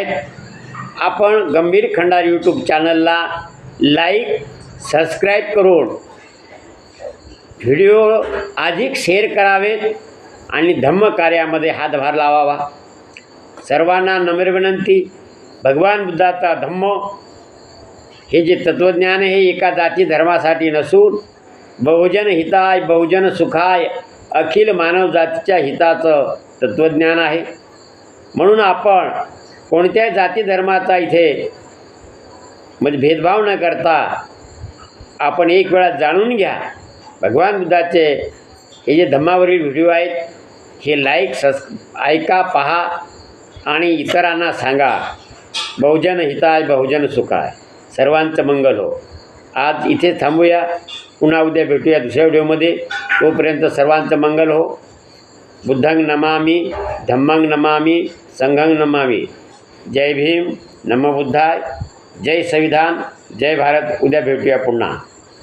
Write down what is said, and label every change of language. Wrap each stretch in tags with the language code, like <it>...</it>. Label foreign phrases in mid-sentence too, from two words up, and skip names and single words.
<mr>आपण गंभीर खंडार यूट्यूब चॅनलला</mr> <en>like subscribe</en> <mr>करून व्हिडिओ अधिक शेअर करावेत आणि धम्म कार्यामध्ये हातभार लावावा. सर्वांना नम्र विनंती. भगवान बुद्धाचा धम्म हे जे तत्त्वज्ञान आहे एका जाती धर्मासाठी नसून</mr> <pi>बहुजन हिताय बहुजन सुखाय</pi> <mr>अखिल मानव जातीच्या हिताचं तत्त्वज्ञान आहे. म्हणून आपण कोणत्याही जाती धर्माचा इथे म्हणजे भेदभाव न करता आपण एक वेळा जाणून घ्या. भगवान बुद्धाचे हे जे धम्मावरील व्हिडिओ आहेत हे ऐका, पहा आणि इतरांना सांगा.</mr> <pi>बहुजन हिताय बहुजन सुखाय.</pi> <mr>सर्वांचं मंगल हो. आज इथे थांबूया. पुन्हा उद्या भेटूया दुसऱ्या व्हिडिओमध्ये. तोपर्यंत सर्वांचं मंगल हो.</mr> <pi>बुद्धं नमामि, धम्मं नमामि, संघं नमामि.</pi> <mr>जय भीम, नमो बुद्धाय, जय संविधान, जय भारत. उद्या भेटूया पुन्हा.</mr>